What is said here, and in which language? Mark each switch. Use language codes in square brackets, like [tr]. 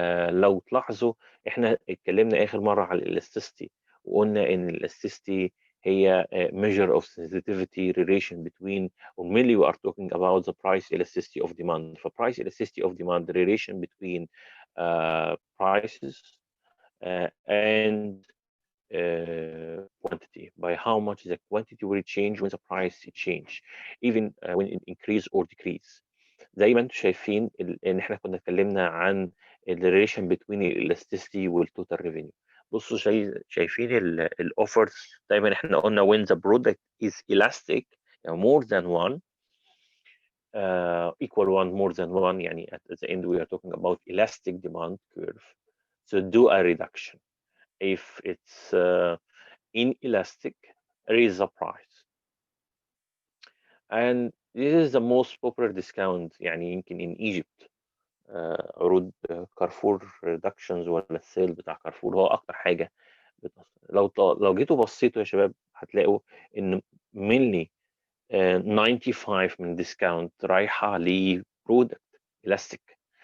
[ar] لو تلاحظوا، احنا اتكلمنا اخر مرة على الالاستيستي، وقلنا ان الالاستيستي هي [en] measure of sensitivity relation between, or mainly we are talking about the price elasticity of demand. ف price elasticity of demand, the relation between prices and quantity, by how much the quantity will change when the price change, even when it increase or decrease. [ar] زي ما انتم شايفين ان احنا كنا اتكلمنا عن الريليشن بين الالاستيستي والتوتال ريفينيو. بصوا شايفين الاوفرز. دايما احنا قلنا [en] when the product is elastic، يعني more than one، equal one, more than one، يعني at the end we are talking about elastic demand curve. So do a reduction. If it's inelastic, raise the price. And this is the most popular discount [ar] يعني يمكن [en] in Egypt. [ar] عروض كارفور ريدكشنز ولا السيل بتاع كارفور هو اكتر حاجه بتأثر. لو جيتوا بصيتوا يا شباب هتلاقوا ان mainly 95 من ديسكاونت رايحه لبرودكت الاستيك.